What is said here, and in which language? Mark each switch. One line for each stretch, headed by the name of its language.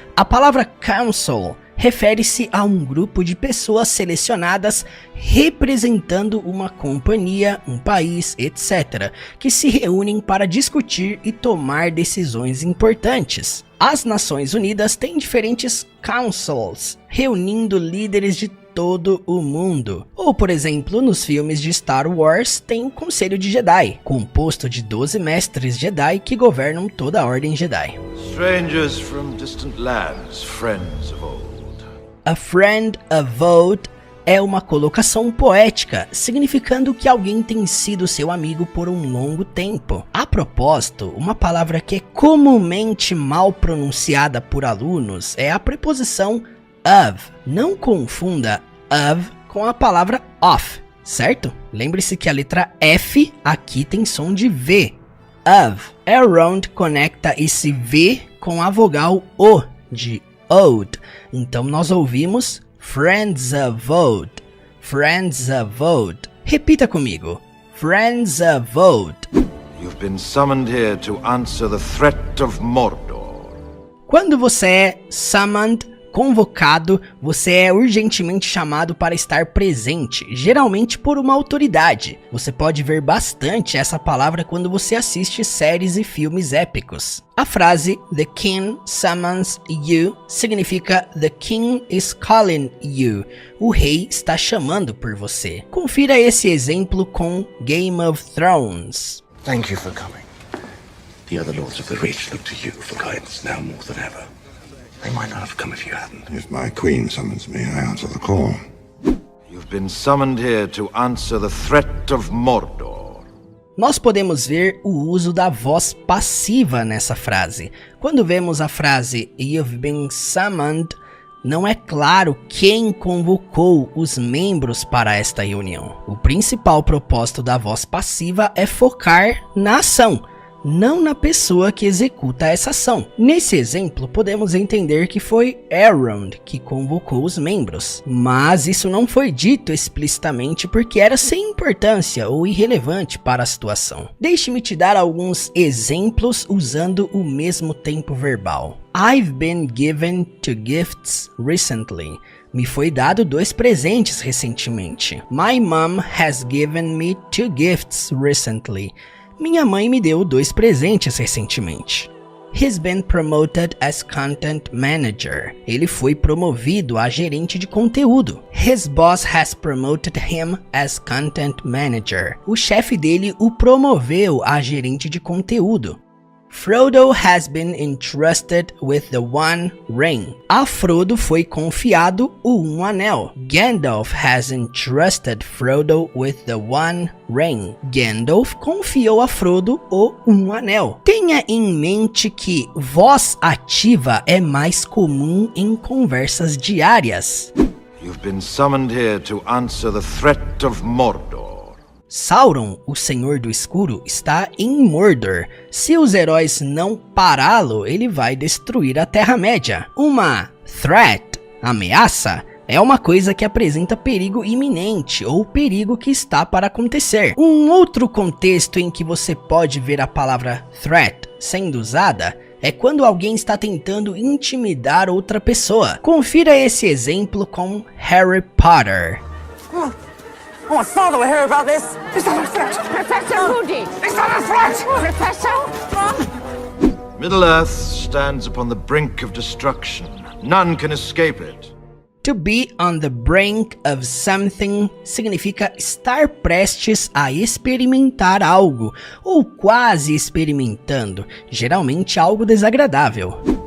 Portuguese: A palavra Council refere-se a um grupo de pessoas selecionadas representando uma companhia, um país, etc., que se reúnem para discutir e tomar decisões importantes. As Nações Unidas têm diferentes councils, reunindo líderes de todo o mundo. Ou, por exemplo, nos filmes de Star Wars tem o Conselho de Jedi, composto de 12 mestres Jedi que governam toda a Ordem Jedi.
English: Strangers from distant lands, friends of old. A friend of old
Portuguese: é uma colocação poética, significando que alguém tem sido seu amigo por um longo tempo. A propósito, uma palavra que é comumente mal pronunciada por alunos é a preposição of. Não confunda of com a palavra off, certo? Lembre-se que a letra F aqui tem som de V. Of. Elrond conecta esse V com a vogal O de old. Então nós ouvimos
English: Friends of Old. Friends of Old.
Portuguese: Repita comigo.
English: Friends of Old. You've been summoned here to answer the threat of Mordor.
Portuguese: Quando você é summoned, convocado, você é urgentemente chamado para estar presente, geralmente por uma autoridade. Você pode ver bastante essa palavra quando você assiste séries e filmes épicos. A frase
English: The King summons you
Portuguese: significa
English: The King is calling you.
Portuguese: O rei está chamando por você. Confira esse exemplo com Game of Thrones.
English: Thank you for coming. The other lords of the Reach look to you for guidance now more than ever. They might not have come if you hadn't. If my queen summons me, I answer the call. You've been summoned here to answer the threat of Mordor.
Portuguese: Nós podemos ver o uso da voz passiva nessa frase. Quando vemos a frase
English: You've been summoned,
Portuguese: não é claro quem convocou os membros para esta reunião. O principal propósito da voz passiva é focar na ação, não na pessoa que executa essa ação. Nesse exemplo, podemos entender que foi Elrond que convocou os membros, mas isso não foi dito explicitamente porque era sem importância ou irrelevante para a situação. Deixe-me te dar alguns exemplos usando o mesmo tempo verbal.
English: I've been given 2 gifts recently.
Portuguese: Me foi dado 2 presentes recentemente.
English: My mom has given me 2 gifts recently.
Portuguese: Minha mãe me deu 2 presentes recentemente.
English: He's been promoted as content manager.
Portuguese: Ele foi promovido a gerente de conteúdo.
English: His boss has promoted him as content manager.
Portuguese: O chefe dele o promoveu a gerente de conteúdo.
English: Frodo has been entrusted with the One Ring.
Portuguese: A Frodo foi confiado o Anel.
English: Gandalf has entrusted Frodo with the One Ring.
Portuguese: Gandalf confiou a Frodo o Anel. Tenha em mente que voz ativa é mais comum em conversas diárias.
English: You've been summoned here to answer the threat of Mordor.
Portuguese: Sauron, o Senhor do Escuro, está em Mordor. Se os heróis não pará-lo, ele vai destruir a Terra-média. Uma threat, ameaça, é uma coisa que apresenta perigo iminente ou perigo que está para acontecer. Um outro contexto em que você pode ver a palavra threat sendo usada é quando alguém está tentando intimidar outra pessoa. Confira esse exemplo com Harry Potter.
English: Oh, my father will hear about this. Is that a threat? Professor Moody! Is that a threat? Professor? Middle-earth stands upon the brink of destruction. None can escape it. To be on the brink of something
Portuguese: significa estar prestes a experimentar algo, ou quase experimentando, geralmente algo desagradável.